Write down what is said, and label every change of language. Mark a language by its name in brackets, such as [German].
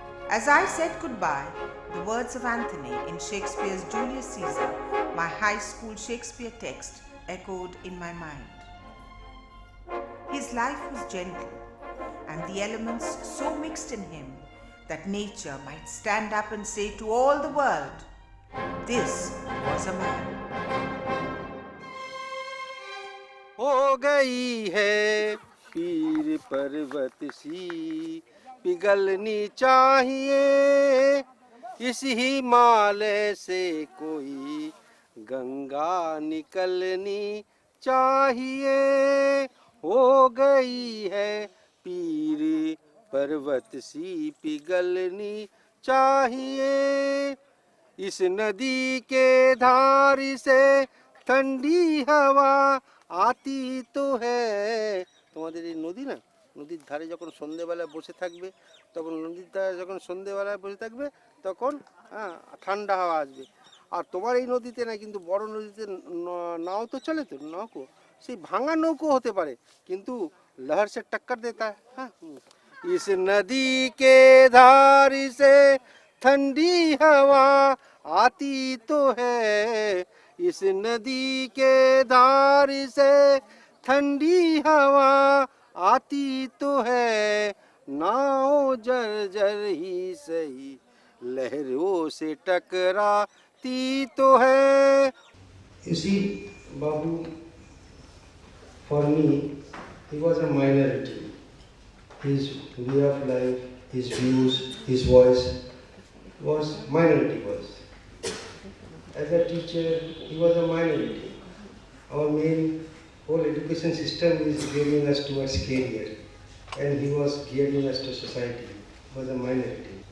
[English] As I said goodbye, the words of Anthony in Shakespeare's Julius Caesar, my high school Shakespeare text, echoed in my mind. His life was gentle, and the elements so mixed in him that nature might stand up and say to all the world, this was a man. [Hindi] हो गई है पीर पर्वत सी पिघलनी चाहिए, इस हिमालय से कोई गंगा निकलनी चाहिए। हो गई है पीर पर्वत सी पिघलनी चाहिए, इस नदी के धार से ठंडी हवा आती तो है। [Bangla] তোমাদের এই নদী না, নদীর ধারে যখন সন্ধেবেলায় বসে থাকবে, তখন নদীর ধারে যখন সন্ধেবেলায় বসে থাকবে তখন ঠান্ডা হাওয়া আসবে। আর তোমার এই নদীতে না, কিন্তু বড় নদীতে নাও তো চলে, তো নৌকো, সেই ভাঙা নৌকো হতে পারে, কিন্তু [Hindi] লহর সে টক্কর দেতা [Bangla] হ্যাঁ। [Hindi] इस नदी के धार से ठंडी हवा आती तो है, इस नदी के धार से ठंडी हवा आती तो है, नाव जर्जर ही सही लहरों से टकराती तो है। [English] You see, Babu, for me, he was a minority. His way of life, his views, his voice was minority voice. As a teacher, he was a minority. Our main whole education system is gearing us towards career, and he was gearing us to society. He was a minority.